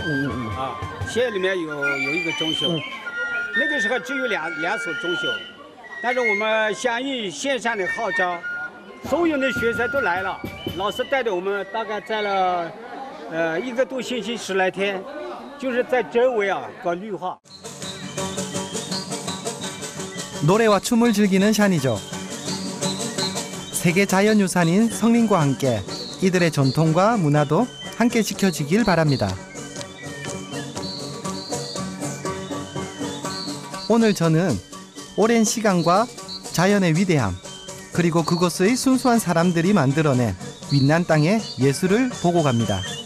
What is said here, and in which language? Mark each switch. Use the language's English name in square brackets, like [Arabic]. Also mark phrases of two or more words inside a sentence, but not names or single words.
[Chinese] 县里面有一个中学，那个时候只有两所中学，但是我们响应县上的号召，所有的学生都来了，老师带着我们大概栽了1个多星期10来天，就是在周围搞绿化。 [Korean] 노래와 춤을 즐기는 샤니족. 세계 자연유산인 성림과 함께 이들의 전통과 문화도 함께 지켜지길 바랍니다. 오늘 저는 오랜 시간과 자연의 위대함, 그리고 그곳의 순수한 사람들이 만들어낸 윈난 땅의 예술을 보고 갑니다.